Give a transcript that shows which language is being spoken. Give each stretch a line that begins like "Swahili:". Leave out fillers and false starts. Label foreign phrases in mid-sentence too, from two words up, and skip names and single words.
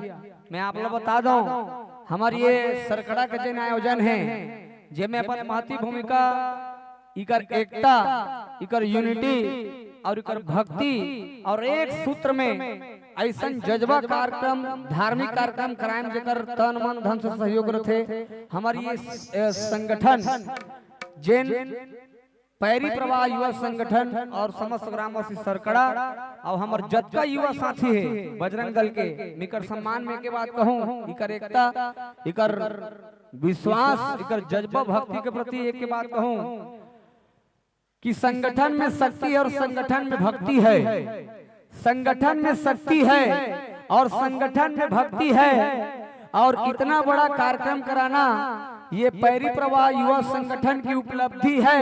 Hindi: मैं आप लोग बता दूं, हमारी ये सरकड़ा का जन आयोजन है जेमे अपन महती भूमिका इकर एकता, इकर यूनिटी और इकर भक्ति और एक सूत्र में ऐसा जज्बा कार्यक्रम, धार्मिक कार्यक्रम कराएं जेकर तन मन धन से सहयोग रहे। हमारी ये संगठन जैन पैरी प्रवाह युवा संगठन और समस्त ग्रामवासी सरकड़ा और हमार जतका युवा साथी है बजरंग दल के, इकर सम्मान में के बात कहूं, इकर एकता, इकर विश्वास, इकर जज्बा भक्ति के प्रति एक के बात कहूं कि संगठन में शक्ति और संगठन में भक्ति है, संगठन में शक्ति है और संगठन में भक्ति है। और इतना बड़ा कार्यक्रम कराना ये पैरी प्रवाह युवा संगठन की उपलब्धि है।